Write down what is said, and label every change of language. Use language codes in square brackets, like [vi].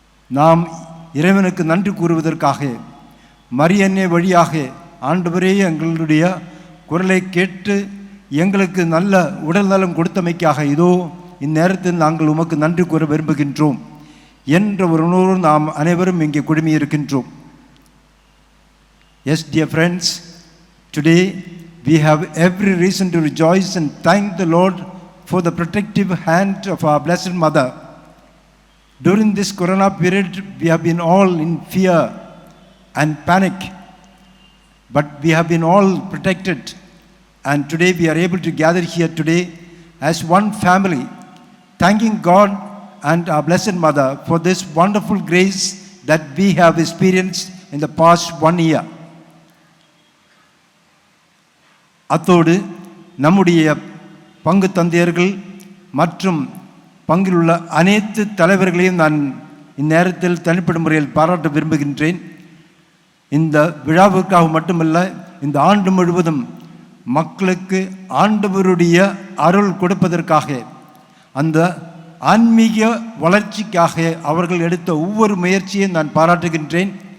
[ta] நாம் இறைவனுக்கு நன்றி கூறுவதற்காக மரியன்னை வழியாக ஆண்டவரே எங்களுடைய குரலை கேட்டு எங்களுக்கு நல்ல உடல் நலம் கொடுத்தமைக்காக இதோ இந்நேரத்தில் நாங்கள் உமக்கு நன்றி கூற விரும்புகின்றோம் என்ற ஒரு உணர்வு நாம் அனைவரும் இங்கே குழுமியிருக்கின்றோம். [en] Yes, dear friends, today we have every reason to rejoice and thank the Lord for the protective hand of our Blessed Mother. During this corona period, we have been all in fear and panic, but we have been all protected. And today we are able to gather here today as one family, thanking God and our Blessed Mother for this wonderful grace that we have experienced in the past 1 year. [ta] அத்தோடு நம்முடைய பங்கு தந்தையர்கள் மற்றும் பங்கில் உள்ள அனைத்து தலைவர்களையும் நான் இந்நேரத்தில் தனிப்பட்ட முறையில் பாராட்ட விரும்புகின்றேன். இந்த விழாவுக்காக மட்டுமல்ல, இந்த ஆண்டு முழுவதும் மக்களுக்கு ஆண்டவருடைய அருள் கொடுப்பதற்காக, அந்த ஆன்மீக வளர்ச்சிக்காக அவர்கள் எடுத்த ஒவ்வொரு முயற்சியையும் நான் பாராட்டுகின்றேன்.